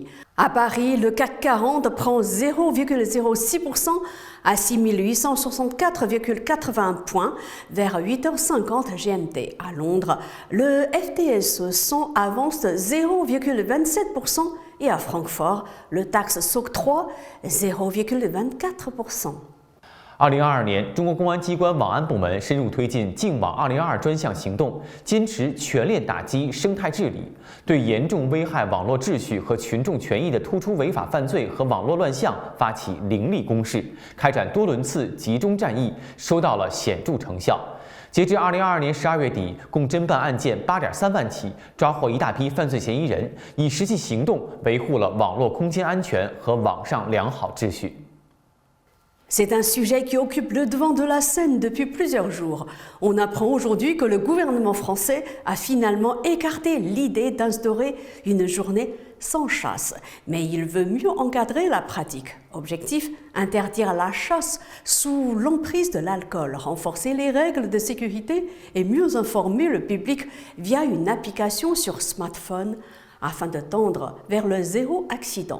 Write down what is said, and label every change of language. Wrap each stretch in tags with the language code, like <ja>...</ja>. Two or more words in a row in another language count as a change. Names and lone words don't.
<fr>À Paris, le CAC 40 prend 0,06% à 6 864,80 points vers 8h50 GMT. À Londres, le FTSE 100 avance 0,27% et à Francfort, le DAX s'octroie 0,24%.</fr> <zh>2022 年，中国公安机关网安部门深入推进净网2022专项行动，坚持全链打击生态治理，对严重危害网络秩序和群众权益的突出违法犯罪和网络乱象发起凌厉攻势，开展多轮次集中战役，收到了显著成效。截至2022年12月底，共侦办案件8.3万起，抓获一大批犯罪嫌疑人，以实际行动维护了网络空间安全和网上良好秩序。</zh> <fr>C'est un sujet qui occupe le devant de la scène depuis plusieurs jours. On apprend aujourd'hui que le gouvernement français a finalement écarté l'idée d'instaurer une journée sans chasse. Mais il veut mieux encadrer la pratique. Objectif, interdire la chasse sous l'emprise de l'alcool, renforcer les règles de sécurité et mieux informer le public via une application sur smartphone afin de tendre vers le zéro accident.</fr>